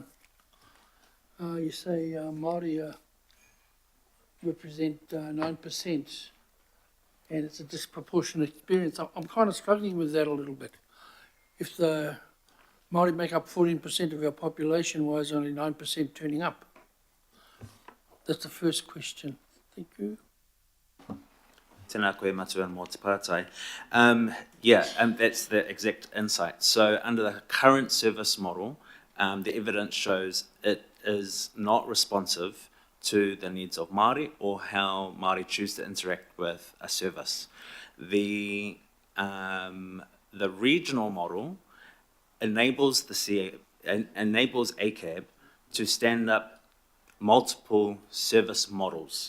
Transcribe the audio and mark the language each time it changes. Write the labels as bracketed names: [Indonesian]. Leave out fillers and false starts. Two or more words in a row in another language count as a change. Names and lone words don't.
[English] You say Māori represent 9%, and it's a disproportionate experience. I'm kind of struggling with that a little bit. If the Māori make up 14% of our population, why is only 9% turning up? That's the first question. Thank you. [Māori] Tēnā koe matua mō te pātai. [English] That's the exact insight. So under the current service model, the evidence shows it is not responsive to the needs of Māori or how Māori choose to interact with a service. The regional model enables enables ACAB to stand up multiple service models.